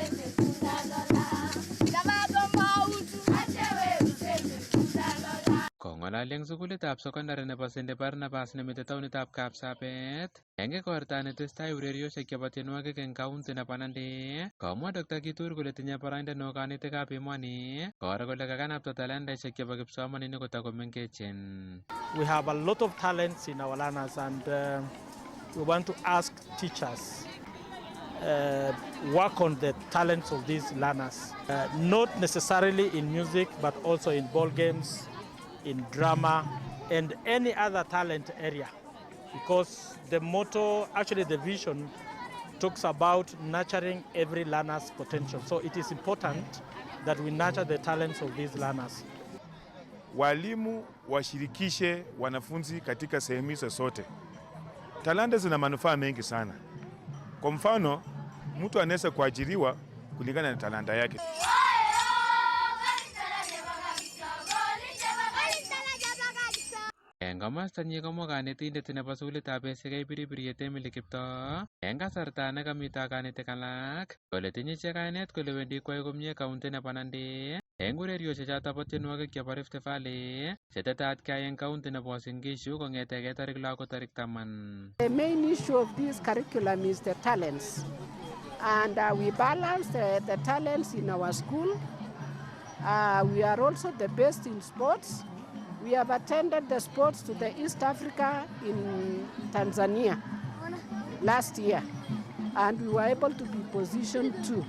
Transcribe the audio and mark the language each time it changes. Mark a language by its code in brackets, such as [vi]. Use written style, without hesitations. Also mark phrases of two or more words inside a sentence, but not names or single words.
[kln] Con Kong'alali eng sukulitab secondary nebo St. Barnabas nemite taonitab Kapsabet, eng igorta netestai urerioshek chebo tienwogik eng kaunti nebo Nandi, komwa Dr. Kituri kole tinye boroindo neo kanetikab emoni koro kole kakanapta talentaishek chebo kipsomaninik kotakomengechen. [en] We have a lot of talents in our learners, and we want to ask teachers work on the talents of these learners, not necessarily in music, but also in ball games, in drama, and any other talent area. Because the motto, actually the vision, talks about nurturing every learner's potential. So it is important that we nurture the talents of these learners. [sw] Walimu washirikishe wanafunzi katika sehemu hizo zote. Talanta zina manufaa mengi sana. Kwa mfano, mtu anaweza kuajiriwa kulingana na talanta yake. [kln] Eng komostanyi komwa kanetindet nebo sukulitab SK Piripiriet Emily Kiptoo eng kasarta nekamito kanetik alak kole tinye ichek kainet kole wendi kwai komie kaunti nebo Nandi eng urerioshek choto bo tienwogik chebo Rift Valley chetetat kyai eng kaunti nebo Uasin Gishu kong'etege tarik 6 akoi tarik 10. [en] The main issue of this curriculum is the talents, and we balance the talents in our school. We are also the best in sports. We have attended the sports to the East Africa in Tanzania last year, and we were able to be positioned too.